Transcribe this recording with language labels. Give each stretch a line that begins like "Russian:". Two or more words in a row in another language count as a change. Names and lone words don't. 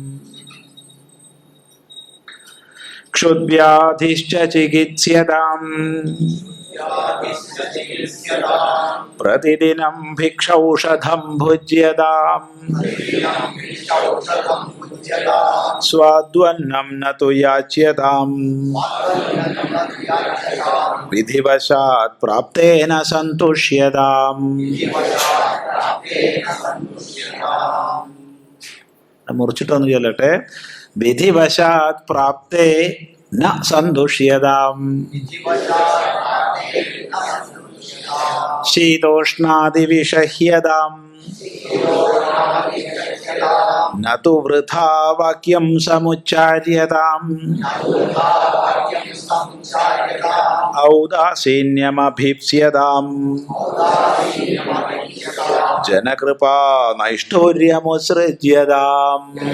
Sanskrit: क्षुद्व्याधिश्च चिकित्स्यताम् प्रतिदिनं भिक्षौषधं भुज्यताम् स्वाद्वन्नं न तु याच्यताम् विधिवशात् प्राप्तेन सन्तुष्यताम्
Malayalam: മുറിച്ചിട്ടൊന്ന് ചൊല്ലട്ടെ.
Sanskrit: विधिवशात् प्राप्ते न सन्तुष्यताम् शीतोष्णादिविषह्यताम् न तु वृथा वाक्यं समुच्चार्यताम् औदासीन्यमभीप्स्यताम् जनकृपा नैष्ठुर्यमुत्सृज्यताम्.